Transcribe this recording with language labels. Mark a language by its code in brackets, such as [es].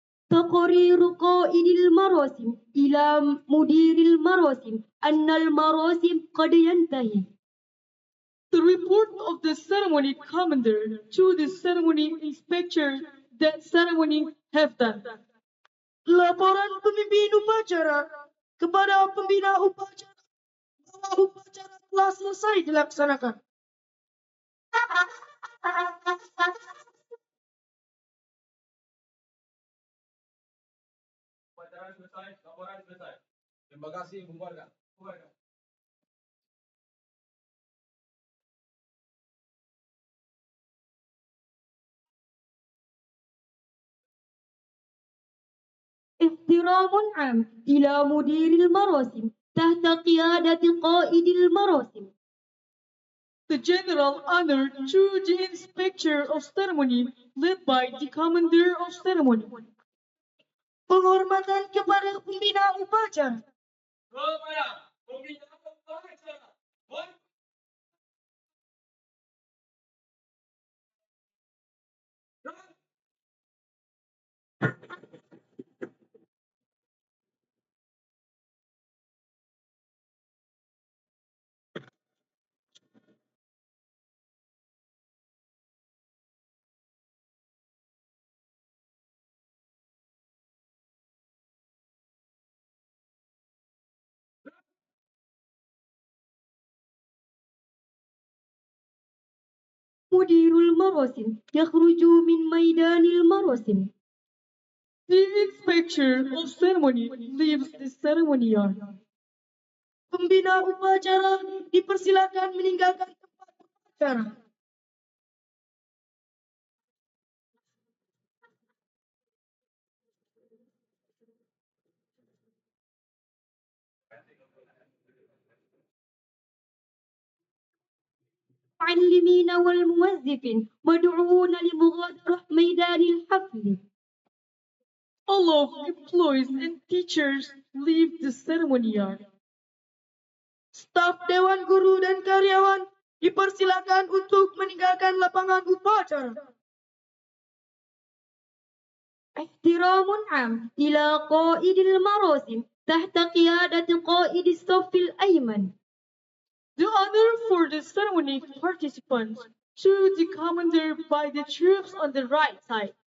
[ar] تقرير قائد المراسم إلى مدير المراسم أن المراسم قد ينتهي. [en] The report of the ceremony commander to the ceremony inspector that ceremony have done. [id] Laporan pemimpin upacara kepada pembina upacara bahwa upacara telah selesai dilaksanakan. Upacara selesai, laporan selesai. Terima kasih, bubarkan. [ar] احترام عام إلى مدير المراسم تحت قيادة قائد المراسم. [en] The general honor to the inspector of ceremony led by the commander of ceremony. [id] Penghormatan kepada pembina upacara. [ar] مدير المراسم يخرج من ميدان المراسم. [en] The inspector of ceremony leaves the ceremony yard. [id] Pembina upacara dipersilakan meninggalkan tempat upacara. [ar] المعلمين والموظفين مدعوون لمغادرة ميدان الحفل. [en] All of employees and teachers leave the ceremony yard. [id] Staf Dewan Guru dan karyawan dipersilakan untuk meninggalkan lapangan upacara. [ar] احترام عام إلى قائد المراسم تحت قيادة قائد الصف الأيمن. [en] The honor for the ceremony participants to the commander by the troops on the right side.